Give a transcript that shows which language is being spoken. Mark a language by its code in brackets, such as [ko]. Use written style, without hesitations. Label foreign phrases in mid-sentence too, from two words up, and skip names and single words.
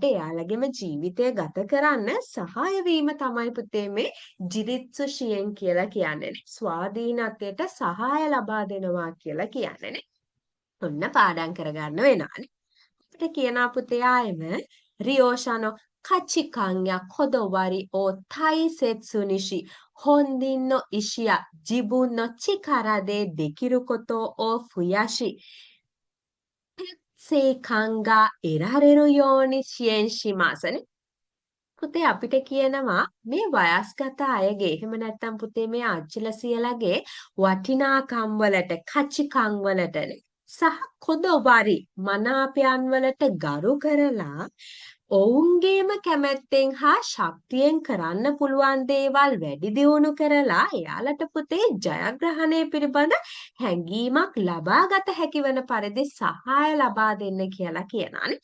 [si] එයාලගේම ජීවිතය ගත කරන්න සහාය වීම තමයි පුතේ මේ [ja] 自立支援 [si] කියලා කියන්නේ ස්වාධීනත්වයට සහාය ලබා දෙනවා කියලා කියන්නේ ඔන්න පාඩම් කරගන්න වෙනවානේ අපිට කියනවා පුතේ ආයෙම රියෝෂානෝ [ja] 価値観やこだわりを大切にし、本人の意思や自分の力でできることを増やし、達成感が得られるように支援しますね。 [si] පුතේ අපිට කියනවා මේ වයස්ගත අයගේ එහෙම නැත්නම් පුතේ මේ ආච්චිලා සියලාගේ වටිනාකම් වලට කචිකම් වලට සහ කොදවරි මනාපයන් වලට ගරු කරලා ඔවුන්ගේම කැමැත්තෙන් හා ශක්තියෙන් කරන්න පුළුවන් දේවල් වැඩි දියුණු කරලා එයාලට පුතේ ජයග්‍රහණය පිළිබඳ හැඟීමක් ලබාගත හැකි වන පරිදි සහාය ලබා දෙන්න කියලා කියනවානේ.